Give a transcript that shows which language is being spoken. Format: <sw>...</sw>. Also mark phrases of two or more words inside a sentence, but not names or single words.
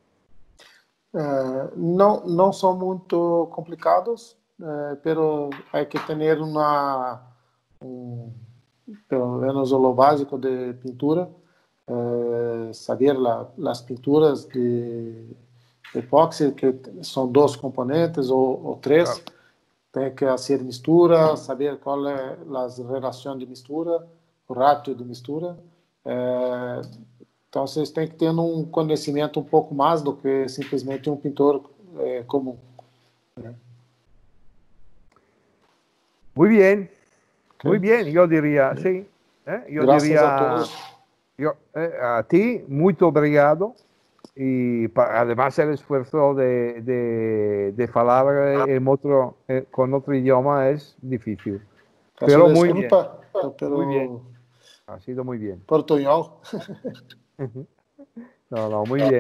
<es>No son muy complicados, pero hay que tener</es> <pt>pelo menos</pt> <es>lo básico de pintura. saber las pinturas de epóxi, que son 2 componentes o 3.</es> <pt>Tem que</pt> <es>hacer mistura, saber cuál es la relación de mistura, o rápido de mistura.</es> <pt>Entonces, tem que ter um conhecimento um pouco mais do que simplesmente um pintor común.</pt> <es>Muy bien, muy bien, yo diría, sí. Yo Gracias diría, a todos. a ti,</es> <pt>muito obrigado.</pt> <es>Y además el esfuerzo de hablar con otro idioma es difícil. Pero muy bien. Muy bien. Ha sido muy bien. Portuñol. No, muy bien.</es>